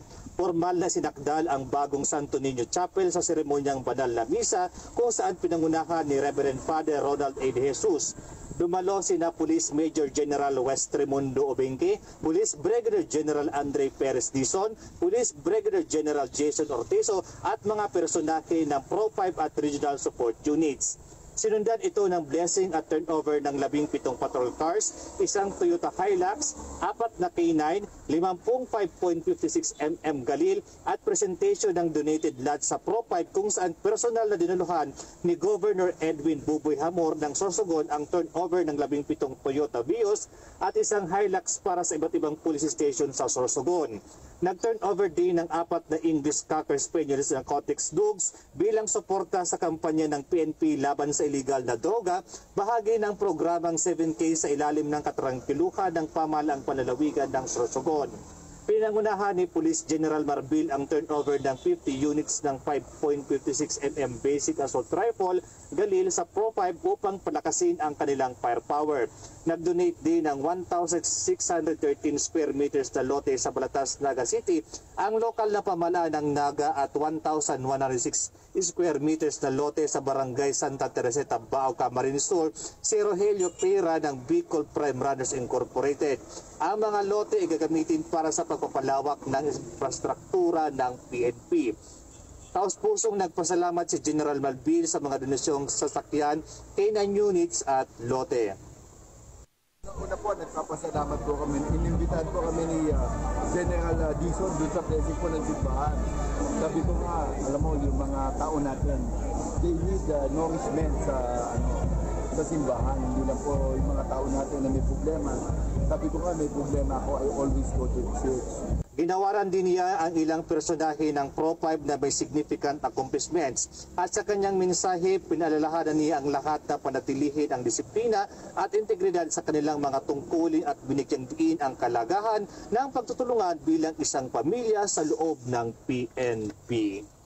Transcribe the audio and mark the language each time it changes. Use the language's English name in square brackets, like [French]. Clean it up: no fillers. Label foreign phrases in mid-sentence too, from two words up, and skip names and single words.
[Filipino] Formal na sinakdal ang bagong Santo Niño Chapel sa seremonyang banal na misa kung saan pinangunahan ni Reverend Father Ronald A. De Jesus. Dumalo sina Police Major General West Raimundo Obenque, Police Brigadier General Andre Perez Dizon, Police Brigadier General Jason Ortizo at mga personahe ng Pro-5 at Regional Support Units. Sinundan ito ng blessing at turnover ng 17 patrol cars, isang Toyota Hilux, 4 na K9, 50 5.56mm Galil at presentation ng [English] donated lot [Filipino] sa Pro-5 kung saan personal na dinaluhan ni Governor Edwin Buboy Hamor ng Sorsogon ang turnover ng 17 Toyota Vios at isang Hilux para sa iba't ibang police station sa Sorsogon. Nag-turnover din ng 4 na English Cocker Spaniels ng Cotex Dogs bilang suporta sa kampanya ng PNP laban sa illegal na droga, bahagi ng programang 7K sa ilalim ng katrangkiluhan ng pamahalaang panlalawigan ng Sorsogon. Pinangunahan ni Police General Marbil ang turnover ng 50 units ng 5.56mm Basic Assault Rifle Galil sa Pro-5 upang palakasin ang kanilang firepower. Nag-donate din ng 1,613 square meters na lote sa Balatas, Naga City ang lokal na pamahalaan ng Naga at 1,106 square meters na lote sa Barangay Santa Teresita, Bao, Camarines Sur, si Rogelio Pera ng Bicol Prime Runners Incorporated. Ang mga lote ay gagamitin para sa pagpapalawak ng infrastruktura ng PNP. Taos-pusong nagpasalamat si General Marbil sa mga donasyong sasakyan, K9 units at lote. Una po, nagpapasalamat po kami. Inimbitahan po kami ni General Dizon doon sa blessing po ng simbahan. Sabi ko nga, alam mo, yung mga tao natin, [English] they need nourishment [Filipino] sa simbahan. Hindi lang po yung mga tao natin na may problema. Sabi ko nga, may problema ako, [English] I always go to the church. [Filipino] Ginawaran din niya ang ilang personahe ng Pro-5 na may [English] significant accomplishments. [Filipino] At sa kanyang mensahe, pinaalalahanan niya ang lahat na panatilihin ang disiplina at integridad sa kanilang mga tungkulin at binigyang diin ang kalagahan ng pagtutulungan bilang isang pamilya sa loob ng PNP.